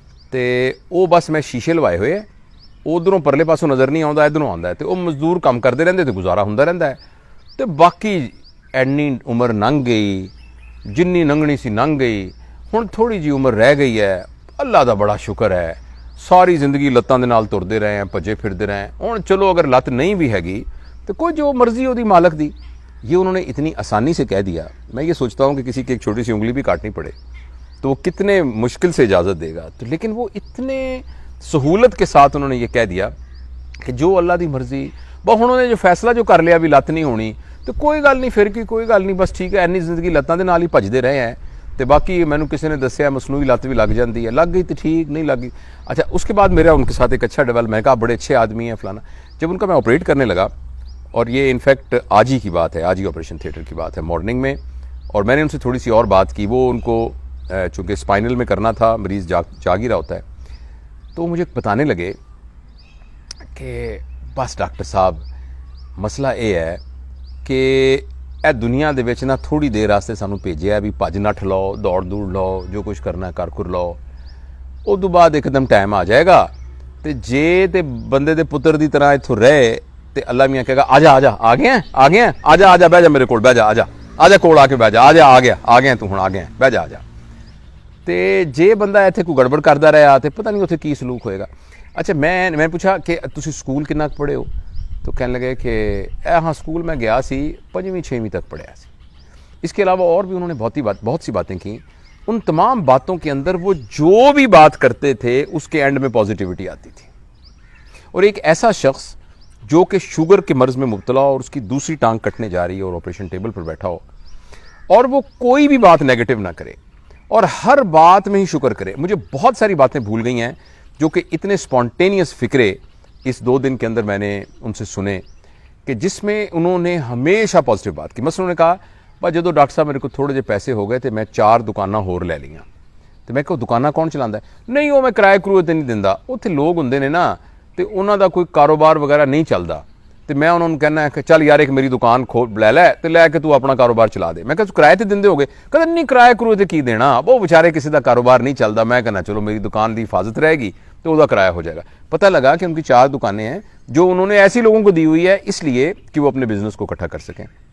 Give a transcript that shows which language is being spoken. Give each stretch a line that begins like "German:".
Urdu: تو وہ بس میں شیشے لوائے ہوئے، ادھروں پرلے پاسوں نظر نہیں آتا، ادھروں آتا ہے. تو وہ مزدور کام کرتے رہتے تو گزارا ہوتا رہتا ہے.
Punjabi: تو باقی اینی عمر لنਘ گئی، جنی لنگنی سی لنਘ گئی، ہن تھوڑی جی عمر رہ گئی ہے. اللہ دا بڑا شکر ہے، ساری زندگی لتاں دے نال ترتے رہے ہیں، بھجے پھرتے رہے ہیں. ہن چلو اگر لت نہیں بھی ہے تو کوئی جو مرضی ہو دی مالک دی.
Urdu: یہ انہوں نے اتنی آسانی سے کہہ دیا. میں یہ سوچتا ہوں کہ کسی کی ایک چھوٹی سی انگلی بھی کاٹنی پڑے تو وہ کتنے مشکل سے اجازت دے گا. تو لیکن وہ اتنے سہولت کے ساتھ انہوں نے یہ کہہ دیا کہ جو اللہ دی مرضی.
Punjabi: انہوں نے جو فیصلہ جو کر لیا بھی لت نہیں ہونی، تو کوئی گل نہیں، پھر کی کوئی گل نہیں، بس ٹھیک ہے. اینی زندگی لتاں دے نال ہی بھجدے رہے ہیں. تو باقی مینوں کسی نے دسیا مصنوعی لت بھی لگ جاتی ہے، لگ گئی تو ٹھیک، نہیں لگ گئی.
Urdu: اچھا، اس کے بعد میرا ان کے ساتھ ایک اچھا ڈیولپ، میں کہا بڑے اچھے آدمی ہیں فلانا. جب ان کا میں آپریٹ کرنے لگا، اور یہ انفیکٹ آج ہی کی بات ہے، آج ہی آپریشن تھیٹر کی بات ہے، مارننگ میں، اور میں نے ان سے تھوڑی سی اور بات کی. وہ ان کو چونکہ اسپائنل میں کرنا تھا، مریض جاگ ہی رہا ہوتا ہے. تو مجھے بتانے لگے کہ بس ڈاکٹر صاحب مسئلہ یہ ہے کہ
Punjabi: اے دنیا دے وچ نا تھوڑی دیر واسطے سانوں بھیجیا بھی بھج نٹھ لو، دوڑ لو، جو کچھ کرنا ہے کر لو. ادو بعد ایک دم ٹائم آ جائے گا تے جے تے بندے دے پتر دی طرح اتھوں رہے تے اللہ میاں کہے گا آجا آ گیا آجا بہ جا میرے کول، بہ جا، آجا کول آ کے بہ جا، آ گیا تو ہن آ گیا، بہ جا. تے جے بندہ ایتھے کوئی گڑبڑ کردا رہا تے پتہ نہیں اتھے کی سلوک ہوئے گا. اچھا، میں پوچھا کہ تسی سکول کنا پڑھے ہو؟ تو کہنے لگے کہ ہاں سکول میں گیا سی، 5ویں 6ویں تک پڑھیا سی.
Urdu: اس کے علاوہ اور بھی انہوں نے بہت سی باتیں کی. ان تمام باتوں کے اندر وہ جو بھی بات کرتے تھے اس کے اینڈ میں پازیٹیوٹی آتی تھی. اور ایک ایسا شخص جو کہ شوگر کے مرض میں مبتلا ہو اور اس کی دوسری ٹانگ کٹنے جا رہی ہے اور آپریشن ٹیبل پر بیٹھا ہو، اور وہ کوئی بھی بات نیگیٹو نہ کرے، اور ہر بات میں ہی شکر کرے. مجھے بہت ساری باتیں بھول گئی ہیں جو کہ اتنے سپونٹینیس فکرے اس 2 دن کے اندر میں نے ان سے سنے کہ جس میں انہوں نے ہمیشہ پازیٹیو بات کی.
Punjabi: مثلا انہوں نے کہا بھائی جدو ڈاکٹر صاحب میرے کو تھوڑے جے پیسے ہو گئے تو میں 4 دکاناں ہور لے لیاں. تو میں کہو دکاناں کون چلاتا ہے؟ نہیں وہ میں کرائے کرائے تے نہیں دیندا. اتنے لوگ ہوندے نے نا تو انہوں دا کوئی کاروبار وغیرہ نہیں چلتا. تو میں انہوں نے کہنا ہے کہ چل یار ایک میری دکان لے لے تو لے کے تو اپنا کاروبار چلا دے. میں کہا کرائے تے دیندے ہو گے؟ کہتے نہیں کرائے کرائے تے کی دینا، وہ بیچارے کسی دا کاروبار نہیں چلتا. میں کہنا چلو میری دکان دی حفاظت رہے گی
Urdu: تو وہ کرایہ ہو جائے گا. پتہ لگا کہ ان کی 4 دکانیں ہیں جو انہوں نے ایسی لوگوں کو دی ہوئی ہے اس لیے کہ وہ اپنے بزنس کو اکٹھا کر سکیں.